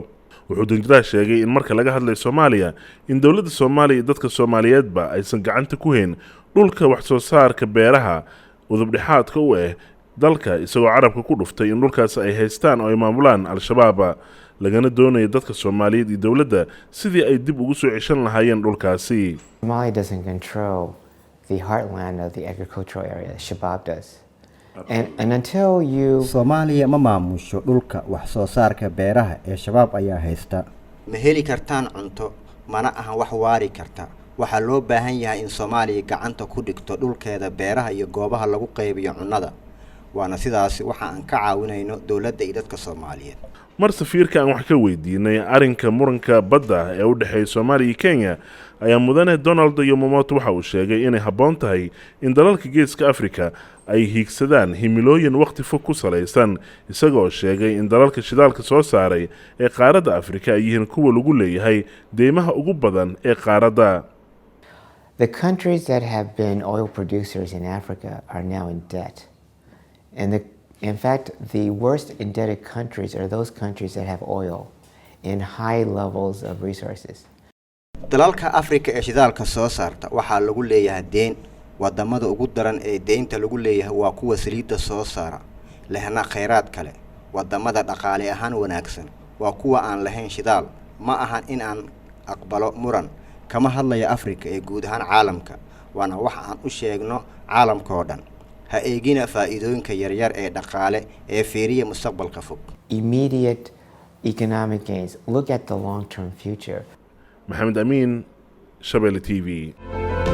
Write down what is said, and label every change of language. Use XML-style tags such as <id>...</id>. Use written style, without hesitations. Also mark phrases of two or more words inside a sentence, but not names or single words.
<so>Wuxuu danjiraha sheegay in marka laga hadlayo Soomaaliya in dawladda Soomaaliya iyo dadka Soomaaliyeedba aysan gacanta ku hayn dhulka wax soo saarka beeraha udub dhexaadka u dalka, isagoo carabka ku dhuftay in dhulkaas ay haystaan oo ay maamulaan Al-Shabaab, lagana doonayo dadka Soomaaliyeed iyo dawladda sidii ay dib ugu soo ceshan lahaayeen dhulkaasi.</so> <en>Somalia doesn't control the heartland of the agricultural area. Shabaab does. And until you</en> <so>Soomaaliya ma maamusho dhulka wax soo saarka beeraha ee Shabaab ayaa haysta. Ma heli kartaan cunto, mana ahan wax waari karta. Waxaa loo baahan yahay in Soomaaliya gacanta ku dhigto dhulkeeda beeraha iyo goobaha lagu qaybiyo cunnada. Waana sidaas waxa aan ka caawinayno dawladda iyo dadka Soomaaliyeed. Mar safiirka aan wax ka weydiinay arrinka muranka badda ee u dhaxeeya Soomaaliya iyo Kenya ayaa mudane Donald Yamamoto waxa uu sheegay inay habboon tahay in dalalka Geeska Afrika ay hiigsadaan himilooyin waqti fog ku salaysan, isagoo sheegay in dalalka shidaalka soo saaray ee qaaradda Afrika ay yihiin kuwa lagu leeyahay deymaha ugu badan ee qaaradda.</so> <en>The countries that have been oil producers in Africa are now in debt. And in fact, the worst indebted countries are those countries that have oil and high levels of resources.</en> <so>Dalalka Afrika ee shidaalka soo saarta waxaa lagu leeyahay deyn. Wadamada ugu daran ee deynta lagu leeyahay waa kuwa saliidda soo saara, lehna kheyraad kale. Wadamada dhaqaale ahaan wanaagsan waa kuwa aan lahayn shidaal. Ma ahan in aan aqbalo muran kama hadlaya Afrika ee guud ahaan caalamka, waana waxa aan u sheegno caalamka oo dhan. Ha eegina faa'iidooyinka yaryar ee dhaqaale ee fiiriya mustaqbalka fog.</so> <en>Immediate economic gains. Look at the long-term future.</en> <so>Maxamed Amiin, Shabeelle TV.</so>